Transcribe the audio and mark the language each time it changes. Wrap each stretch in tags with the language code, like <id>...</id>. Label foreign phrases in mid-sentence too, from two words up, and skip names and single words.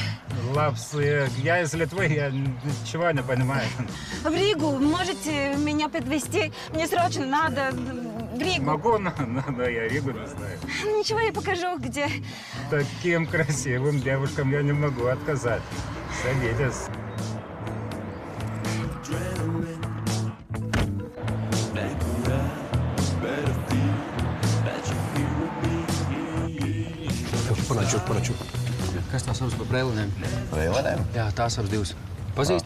<ru>Лапс, я из Литвы, я ничего не понимаю. В Ригу можете меня подвезти? Мне срочно надо в Ригу. Могу, но я Ригу не знаю. Ничего, я покажу, где. Таким красивым девушкам я не могу отказать. Садитесь.</ru> <lv>Paraču. Kas tās abas par brēlinēm? Brēlinēm? Jā, tās abas divas. Pazīst?</lv>